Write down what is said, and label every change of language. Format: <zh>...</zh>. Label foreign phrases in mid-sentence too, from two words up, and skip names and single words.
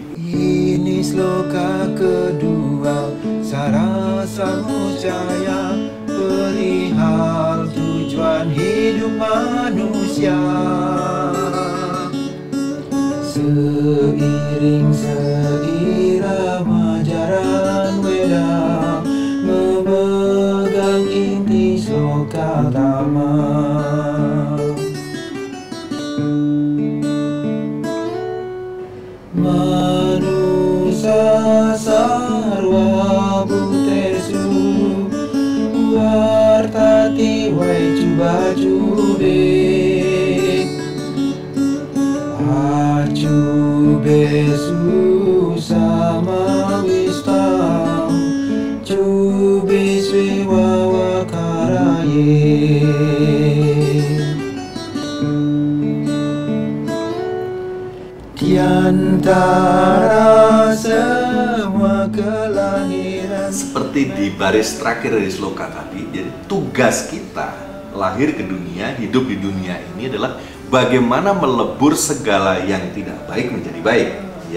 <id>Ini sloka kedua sarasa muscaya perihal tujuan hidup manusia. Seiring seirama jaran weda memegang inti sloka tama.</id> <sa>Manusa sarwa butesu wartati wai cuba cube acubesu sama wistam cube swewa wakaraye.</sa> <id>Di antara semua kelahiran seperti di baris terakhir dari sloka tadi, jadi tugas kita lahir ke dunia, hidup di dunia ini adalah bagaimana melebur segala yang tidak baik menjadi baik, ya.</id>